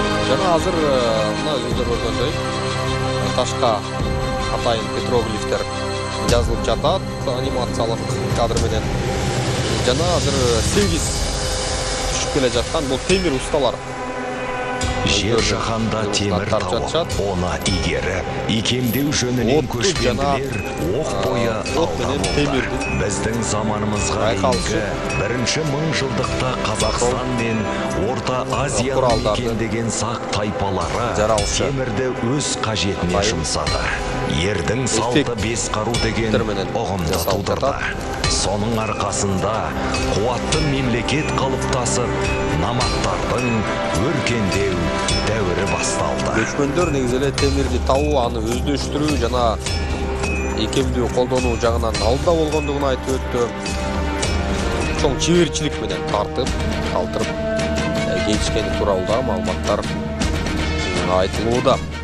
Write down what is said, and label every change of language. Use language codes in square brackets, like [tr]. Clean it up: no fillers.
[ky] Жана азыр мына өзүңүздөр көргөндөй ташка атайын петроглифтер жазылып жатат, анимациялык кадр менен. Жана азыр 8 түшүп келе жаткан бул темир усталар. [kk] Жер жаһанда темір тауып, оны игеріп, икемдеу жөнінен көшпенділер оқ бойы алда. Біздің заманымызға дейінгі бірінші мыңжылдықта Қазақстан мен Орта Азияны мекендеген сақ тайпалары темірді өз қажетіне жұмсады. ердің салты бес қару деген ұғымды тудырды. Соның арқасында қуатты мемлекет қалыптасып, наматтардың өркендеу дәуірі басталды. [ky] Көчмөндөр негізеле темирди табуу, аны өздөштүрүү жана экемдүү колдонуу жагынан алдыда болгондугун айтып өттү. Чоң чеберчилик менен тартып, калтырып кетишкени тууралуу маалыматтар айтылууда.